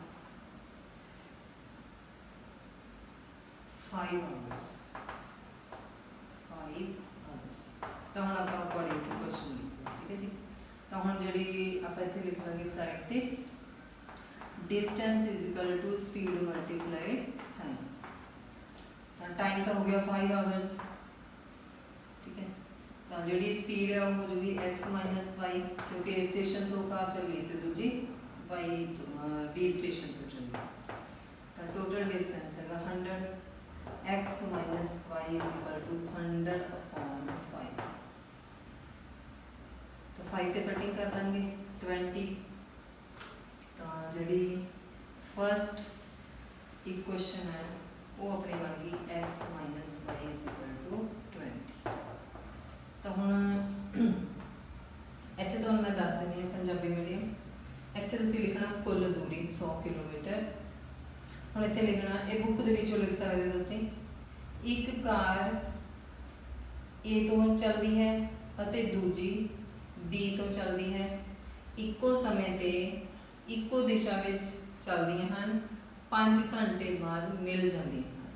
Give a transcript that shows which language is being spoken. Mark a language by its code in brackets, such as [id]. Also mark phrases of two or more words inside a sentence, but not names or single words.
[en] 5 hours। [pa] ਤਾਂ ਹੁਣ ਆਪਾਂ [en] according to question [pa] ਲਿਖਦੇ ਹਾਂ, ਠੀਕ ਹੈ ਜੀ। ਤਾਂ ਹੁਣ ਜਿਹੜੀ ਆਪਾਂ ਇੱਥੇ ਲਿਖ ਲਾਂਗੇ ਸਾਈਡ ਤੇ [en] distance is equal to speed multiply time। [pa] ਤਾਂ ਟਾਈਮ ਤਾਂ ਹੋ ਗਿਆ [en] 5 hours, [pa] ਠੀਕ ਹੈ। ਤਾਂ ਜਿਹੜੀ ਸਪੀਡ ਹੈ ਉਹ ਹੋ ਜੂਗੀ x y, ਕਿਉਂਕਿ A ਸਟੇਸ਼ਨ ਤੋਂ ਕਾਰ ਚੱਲੀ ਤੇ ਦੂਜੀ B ਸਟੇਸ਼ਨ ਤੋਂ ਚੱਲੀ। [en] ਤਾਂ total distance ਹੈਗਾ 100, x minus y is equal to 100 upon 5। [pa] तो 5 ਤੇ ਕਟਿੰਗ ਕਰ ਦਾਂਗੇ 20। ਤਾਂ ਜਿਹੜੀ [en] first equation [pa] ਹੈ ਉਹ ਆਪਣੀ ਬਣ ਗਈ [en] x minus y is equal to 20। [pa] ਤਾਂ ਹੁਣ ਇੱਥੇ ਤੁਹਾਨੂੰ ਮੈਂ ਦੱਸ ਦਿੰਦੀ ਹਾਂ ਪੰਜਾਬੀ ਮੀਡੀਅਮ। ਇੱਥੇ ਤੁਸੀਂ ਲਿਖਣਾ ਕੁੱਲ ਦੂਰੀ 100 ਕਿਲੋਮੀਟਰ। ਹੁਣ ਇੱਥੇ ਲਿਖਣਾ, ਇਹ ਬੁੱਕ ਦੇ ਵਿੱਚੋਂ ਲਿਖ ਸਕਦੇ ਹੋ ਤੁਸੀਂ, ਇੱਕ ਕਾਰ A ਤੋਂ ਚੱਲਦੀ ਹੈ ਅਤੇ ਦੂਜੀ B ਤੋਂ ਚੱਲਦੀ ਹੈ, ਇੱਕੋ ਸਮੇਂ ਤੇ ਇੱਕੋ ਦਿਸ਼ਾ ਵਿੱਚ ਚੱਲਦੀਆਂ ਹਨ, 5 ਘੰਟੇ ਬਾਅਦ ਮਿਲ ਜਾਂਦੀਆਂ ਹਨ।